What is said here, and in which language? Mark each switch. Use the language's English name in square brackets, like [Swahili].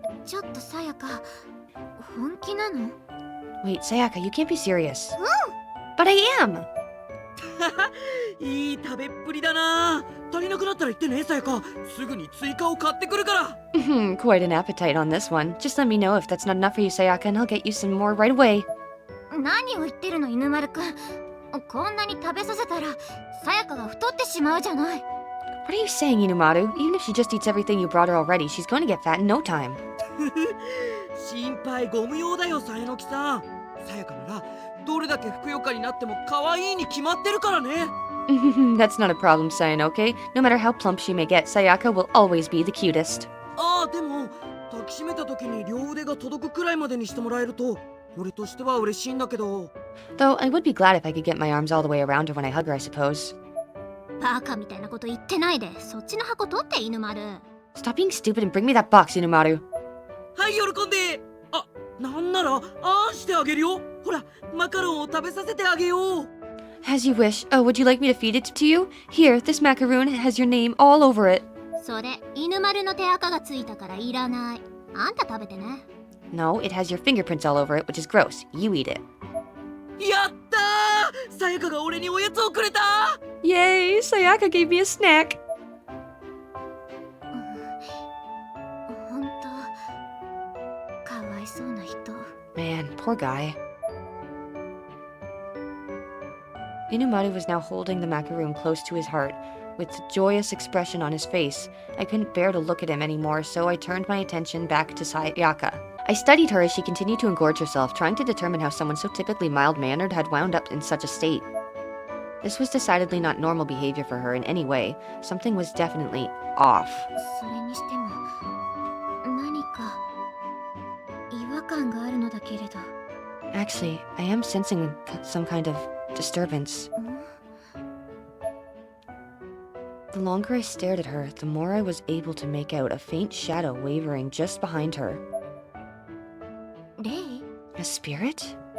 [Japanese] ちょっとさやか、本気なの？ [English] Wait, Sayaka, you can't be serious. But I am! [Japanese] いい食べっぷりだな。足りなくなったら言ってね、さやか。すぐに追加を買ってくるから。 [English] Quite an appetite on this one. Just let me know if that's not enough for you, Sayaka, and I'll get you some more right away. [Japanese] 何を言ってるの、犬丸くん。こんなに食べさせたら、さやかが太ってしまうじゃない。 [English] What are you saying, Inumaru? Even if she just eats everything you brought her already, she's going to get fat in no time. [Japanese] 心配ご無用だよ、さえのきさん。さやかならどれだけふくよかになっても可愛いに決まってるからね。 [English] That's not a problem, Sayanoke. No matter how plump she may get, Sayaka will always be the cutest. [Japanese] ああ、でも抱きしめた時に両腕が届くくらいまでにしてもらえると俺としては嬉しいんだけど。 [English] Though I would be glad if I could get my arms all the way around her when I hug her, I suppose. [Japanese] バカみたいなこと言ってないで、そっちの箱取って犬丸。 [English] Stop being stupid and bring me that box, Inumaru. [Japanese] はい、喜んで。あ、なんならあんしてあげるよ。ほら、マカロンを食べさせてあげよう。 [English] As you wish. Oh, would you like me to feed it to you? Here, this macaroon has your name all over it. [Japanese] それ犬丸の手垢がついたからいらない。あんた食べてね。 [English] No, it has your fingerprints all over it, which is gross. You eat it. [Japanese] やったー、さやかが俺におやつをくれた。 [English] Yay! Sayaka gave me a snack. [Japanese] ほんとかわいそうな人。 [English] Man, poor guy. Inumaru was now holding the macaroon close to his heart, with a joyous expression on his face. I couldn't bear to look at him anymore, so I turned my attention back to Sayaka. I studied her as she continued to engorge herself, trying to determine how someone so typically mild-mannered had wound up in such a state. This was decidedly not normal behavior for her in any way. Something was definitely off. [Japanese] それにしても何か違和感があるのだけれど。 [English] Actually, I am sensing some kind of disturbance. The longer I stared at her, the more I was able to make out a faint shadow wavering just behind her. [Japanese] レイ？ [English] A spirit?